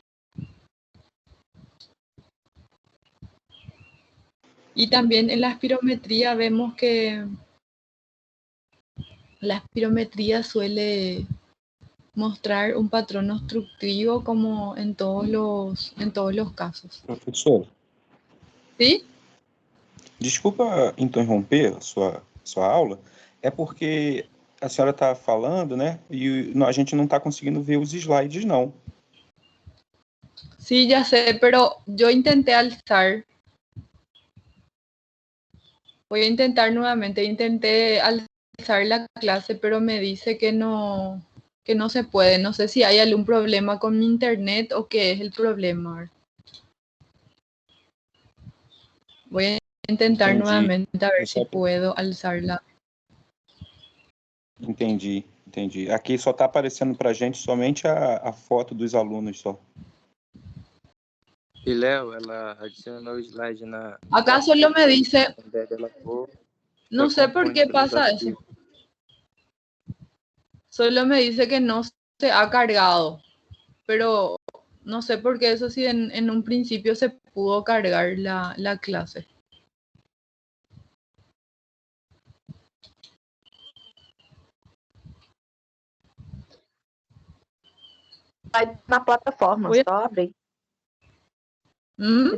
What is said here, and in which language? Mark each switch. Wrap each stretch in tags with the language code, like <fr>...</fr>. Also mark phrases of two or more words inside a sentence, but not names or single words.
<es>Y también en la espirometría vemos que la espirometría suele mostrar un patrón obstructivo como en todos los casos.</es> <pt>Professor,</pt> <es>¿Sí?</es> <pt>desculpa interromper sua aula, é porque a senhora está falando, né, e a gente não está conseguindo ver os slides, não.</pt> <es>Sí, ya sé, pero yo intenté alzar. Voy a intentar nuevamente. Intenté alzar la clase, pero me dice que no se puede. No sé si hay algún problema con mi internet o qué es el problema. Voy a intentar</es> <pt>Entendi.</pt> <es>nuevamente a ver si</es> <pt>Só-</pt> <es>puedo alzarla.</es> <pt>Entendi. Aqui só está aparecendo para a gente somente a foto dos alunos só. E Léo, ela adicionou o slide na.</pt> <es>Acá solo me dice,</es> <pt>Ela for,</pt> <es>no sé por qué pasa eso. Solo me dice que no se ha cargado, pero no sé por qué eso sí en un principio se pudo cargar la clase.</es> <pt>Vai na plataforma, Oi? só abrir. ¿Mm?</pt>